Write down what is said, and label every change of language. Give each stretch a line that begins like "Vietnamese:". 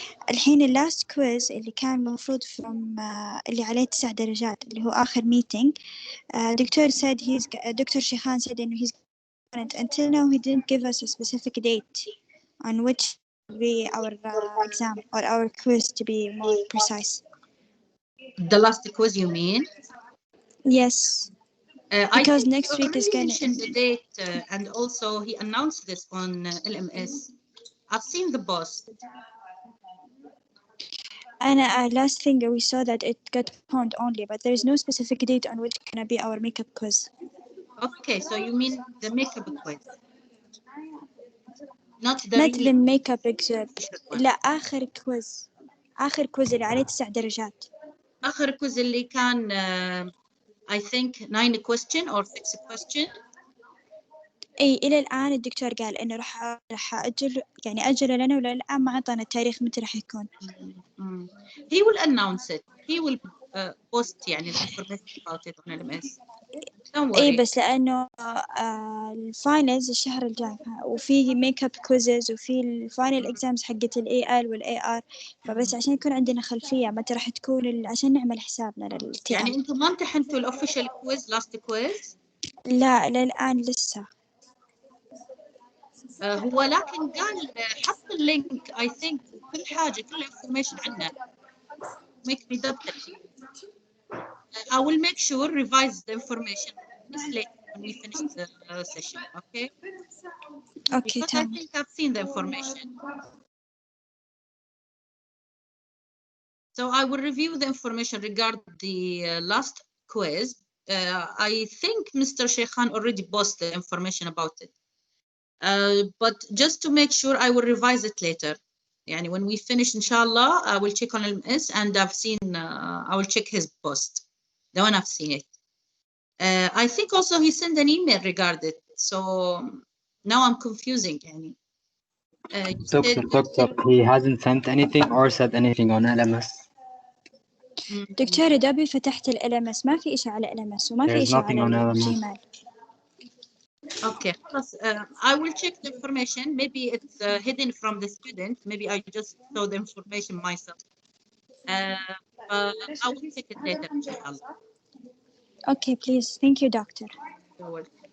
Arabic: الحين اللاست كويز اللي كان المفروض
English: from
Arabic: اللي عليه 9 درجات اللي هو آخر meeting.
English: doctor شيخان said
Arabic: إنه
English: he's until now he didn't give us a specific date on which will be our exam or our quiz to be more precise. The last quiz, you mean? Yes. Because next week is going to the date and also he announced this on LMS. I've seen the post. And last thing we saw that it got postponed only, but there is no specific date on which gonna be our makeup quiz. Okay, so you mean the makeup quiz, not the makeup exam.
Arabic: لا آخر كويز اللي عليه 9 درجات. آخر كويز اللي كان
English: I think 9 question or 6 question.
Arabic: اي الى الان الدكتور قال انه راح اجله لنا، ولا الان ما اعطانا التاريخ متى راح يكون.
English: He will announce it. He will post
Arabic: يعني
English: information about it on LMS. Don't worry.
Arabic: اي بس لانه الفاينلز الشهر الجاي، وفي ميك اب كويزز وفي الفاينل اكزامز حقت الاي ال والاي ار، فبس عشان يكون عندنا خلفيه متى راح تكون عشان نعمل حسابنا للتي يعني انتم ما امتحنتوا الاوفيشال كويز لاست كويز؟ لا للان لسه. هو لكن قال حط اللينك
English: I think
Arabic: كل حاجة كل information عنه.
English: make me double check. I will make sure revise the information later when we finish the session. Okay. Okay. Because I think I've seen the information. So I will review the information regarding the last quiz. I think Mr. Sheikhan already posted the information about it. But just to make sure, I will revise it later.
Arabic: Yani
English: when we finish, inshallah, I will check on LMS and I've seen, I will check his post. The one I've seen it. I think also he sent an email regarding it. So now I'm confusing.
Arabic: Yani.
English: Doctor, he hasn't sent anything or said anything on LMS.
Arabic: دكتور دابي فتحت ال LMS ما في إشي على LMS وما في إشي على Gmail.
English: Okay, I will check the information. Maybe it's hidden from the student. Maybe I just saw the information myself. I will check it later, inshallah. Okay, please. Thank you, doctor. You're welcome.